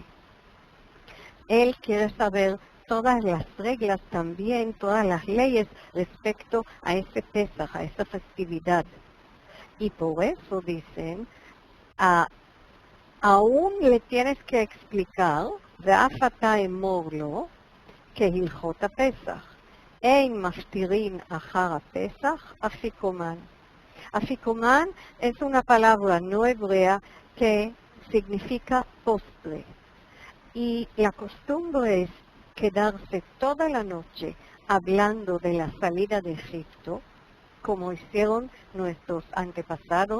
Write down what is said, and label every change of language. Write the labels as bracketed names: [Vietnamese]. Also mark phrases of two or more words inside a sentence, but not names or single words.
[Spanish] Él quiere saber todas las reglas también, todas las leyes respecto a ese Pesaj, a esa festividad. Y por eso dicen, aún le tienes que explicar, [Hebrew] ואף אתה אמור לו, כהלכות הפסח. אין מפטירין אחר הפסח, אפיקומן. [Spanish] Afikoman es una palabra no hebrea que significa postre. Y la costumbre es quedarse toda la noche hablando de la salida de Egipto como hicieron nuestros antepasados.